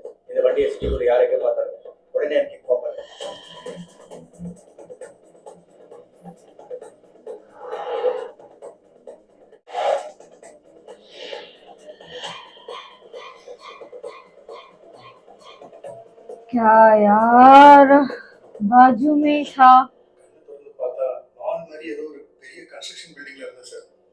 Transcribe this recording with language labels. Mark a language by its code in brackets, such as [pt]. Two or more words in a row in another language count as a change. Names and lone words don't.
[ta] இந்த வண்டியை சிட்டிக்குள்ள யாரையும் பார்த்தாங்க. உடனே எனக்கு இன்ஃபார்ம் பண்ணுங்க. [hi] क्या यार, बाजू में ही था. [ta] பார்த்தா நான் மாதிரி ஏதோ ஒரு பெரிய கன்ஸ்ட்ரக்ஷன் பில்டிங்ல இருந்தேன் சார்.